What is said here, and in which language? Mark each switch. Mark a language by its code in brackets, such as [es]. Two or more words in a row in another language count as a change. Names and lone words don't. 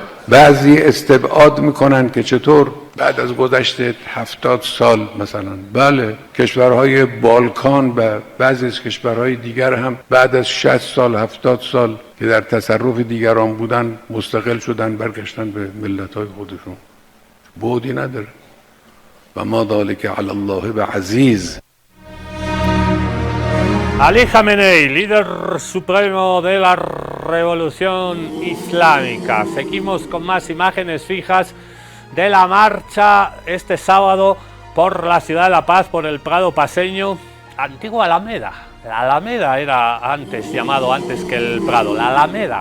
[fa] بعضی استبعاد میکنن که چطور بعد از گذشت 70 سال مثلا، بله کشورهای بالکان و بعضی از کشورهای دیگر هم بعد از 60 سال 70 سال که در تصرف دیگران بودن مستقل شدن، برگشتن به ملت‌های خودشون. بعدی نداره و [ar] ما ذلک علی الله بعزیز. [es] Ali Khamenei, líder supremo de la revolución islámica. Seguimos con más imágenes fijas de la marcha este sábado por la ciudad de La Paz, por el Prado paseño, antigua Alameda. La Alameda era antes, llamado antes que el Prado, la Alameda.